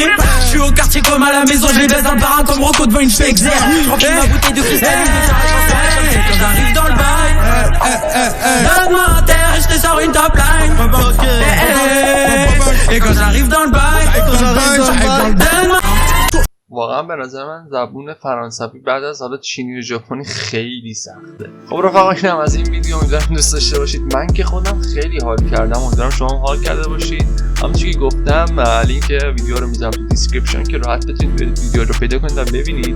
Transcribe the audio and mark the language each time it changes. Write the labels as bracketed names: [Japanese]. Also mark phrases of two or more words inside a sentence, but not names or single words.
[French] J'suis au quartier comme à la maison, je les baise un par un comme Rocco devant une fake zère. J'remplis ma bouteille de cristal, quand j'arrive dans le bail. Donne-moi un terre et je te sors une top line. Et quand j'arrive dans le bail, donne-moi. [Persian] واقعا به نظر من زبون فرانسوی بعد از حالا چینی و ژاپنی خیلی سخته. خب رفقا اینم از این ویدیو، امیدوارم دوست داشته باشید. من که خودم خیلی حال کردم، امیدوارم شما هم حال کرده باشید. همونجوری که گفتم لینک ویدیو رو میذارم تو دیسکریپشن که راحت بتونید برید ویدیو رو پیدا کنید و ببینید.